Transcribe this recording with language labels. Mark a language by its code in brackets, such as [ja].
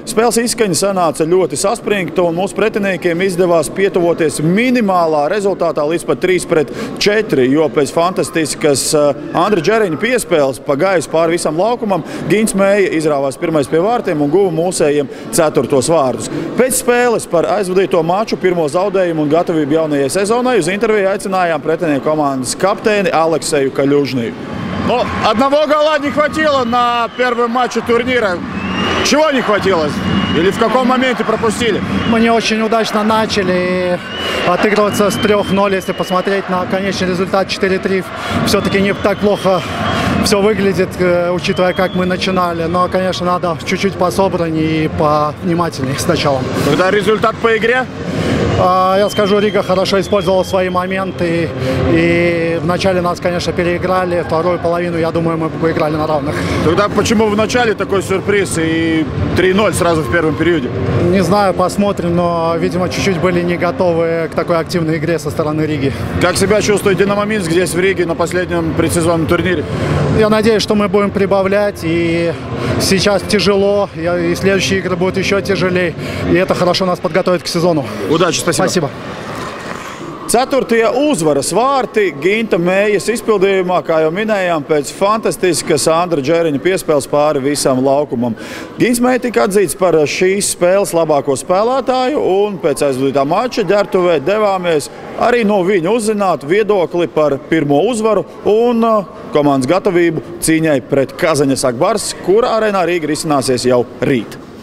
[lv] Spēles izskaņa sanāca ļoti saspringta, un mūsu pretiniekiem izdevās pietuvoties minimālā rezultātā līdz pat 3-4, jo pēc fantastiskas Andra Džeriņa piespēles pa gaisu pāri visam laukumam Gins Mēja izrāvās pirmais pie vārtiem un guva mūsējiem 4. vārdus. Pēc spēles par aizvadīto maču, pirmo zaudējumu un gatavību jaunajai sezonai uz interviju aicinājām pretinieku komandas kapteini Alekseju Kaļužniju. [ru] Одного гола не хватило на первом матче турнира. Чего не хватило? Или в каком моменте пропустили? Мы не очень удачно начали отыгрываться с 3-0, если посмотреть на конечный результат 4-3. Все-таки не так плохо все выглядит, учитывая, как мы начинали. Но, конечно, надо чуть-чуть пособраннее и повнимательнее с началом. Тогда результат по игре? Я скажу, Рига хорошо использовала свои моменты. И вначале нас, конечно, переиграли. Вторую половину, я думаю, мы поиграли на равных. Тогда почему в начале такой сюрприз и 3-0 сразу в первом периоде? Не знаю, посмотрим, но, видимо, чуть-чуть были не готовы к такой активной игре со стороны Риги. Как себя чувствует Динамо Минск здесь в Риге на последнем предсезонном турнире? Я надеюсь, что мы будем прибавлять, и сейчас тяжело, и следующие игры будут еще тяжелее, и это хорошо нас подготовит к сезону. Удачи, спасибо. Спасибо. [lv] 4. uzvaras vārti Ginta Mējas izpildījumā, kā jau minējām, pēc fantastiskas Andra Džeriņa piespēles pāri visam laukumam. Gins Mēja tika atzīts par šīs spēles labāko spēlētāju, un pēc aizvadītā mača ģērbtuvē devāmies arī no viņa uzzināt viedokli par pirmo uzvaru un komandas gatavību cīņai pret Kazaņas Akbars, kura Arēnā Rīga risināsies jau rīt.